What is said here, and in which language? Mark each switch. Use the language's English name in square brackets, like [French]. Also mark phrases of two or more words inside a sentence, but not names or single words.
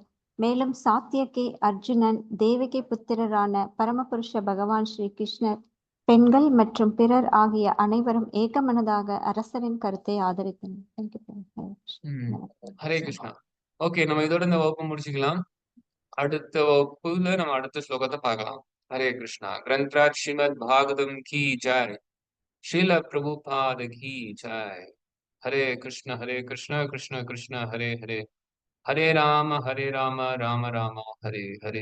[Tamil] மேலும் சாத்தியகி, அர்ஜுனன், தேவகி புத்திரரான பரமபுருஷ பகவான் ஸ்ரீ கிருஷ்ணர், பெண்கள் மற்றும் பிறர் ஆகிய அனைவரும் ஏகமனதாக அரசரின் கருத்தை ஆதரித்தனர். ஹரே கிருஷ்ணா. ஓகே, நம்ம இதோட இந்த வகுப்பு முடிச்சுக்கலாம். அடுத்த வகுப்புல நம்ம அடுத்த ஸ்லோகத்தை பார்க்கலாம். [Hindi] हरे कृष्णा। ग्रंथराज श्रीमद् भागवतम् की जय. श्रील प्रभुपाद की जय। [Sanskrit] हरे कृष्ण कृष्ण कृष्ण हरे हरे, हरे राम राम राम हरे हरे.